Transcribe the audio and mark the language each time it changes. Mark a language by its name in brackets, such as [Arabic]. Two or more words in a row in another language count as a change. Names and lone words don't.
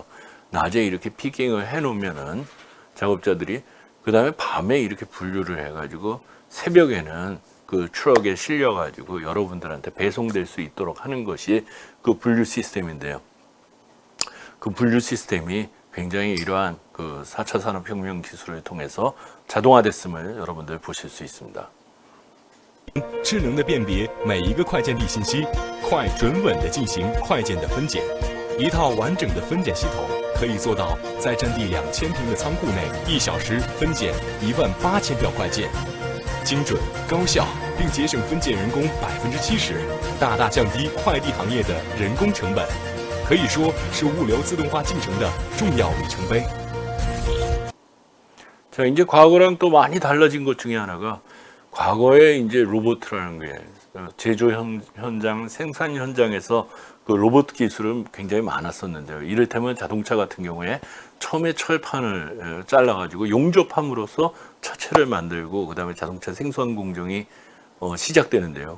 [Korean] 낮에 이렇게 피킹을 해 놓으면은 작업자들이 그 다음에 밤에 이렇게 분류를 해 가지고 새벽에는 그 트럭에 실려 가지고 여러분들한테 배송될 수 있도록 하는 것이 그 분류 시스템인데요. 그 분류 시스템이 굉장히 이러한 그 4차 산업혁명 기술을 통해서 자동화됐음을 여러분들 보실 수 있습니다. [Chinese] 智能的辨别每一个快件地信息，快准稳地进行快件的分拣。一套完整的分拣系统可以做到在占地2000平的仓库内，1小时分拣18000票快件，精准、高效，并节省分拣人工70%，大大降低快递行业的人工成本，可以说是物流自动化进程的重要里程碑。 [Korean] 자, 이제 과거랑 또 많이 달라진 것 중에 하나가 과거에 이제 로봇이라는 게 제조 현장, 생산 현장에서 그 로봇 기술은 굉장히 많았었는데요. 이를테면 자동차 같은 경우에 처음에 철판을 잘라가지고 용접함으로써 차체를 만들고 그 다음에 자동차 생산 공정이 시작되는데요.